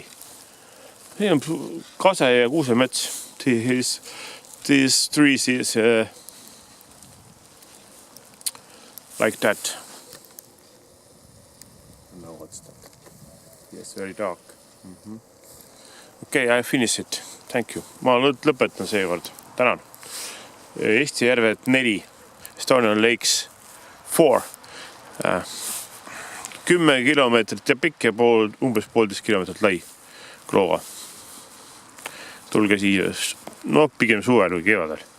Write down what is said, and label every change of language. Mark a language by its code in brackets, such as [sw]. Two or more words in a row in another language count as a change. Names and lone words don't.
[en] Here on Kase ja Kuusemets. These trees is like that. No, what's that? Yes, very dark. Okay, I finish it. Thank you. [et] Ma lõpetan seekord. Tänan. Eesti järved 4. [en] Estonian Lakes 4. [et] 10 kilomeetrit ja pikk ja umbes 1,5 kilomeetrit lai Klooga. Tulge siia, no pigem suvel või kevadel.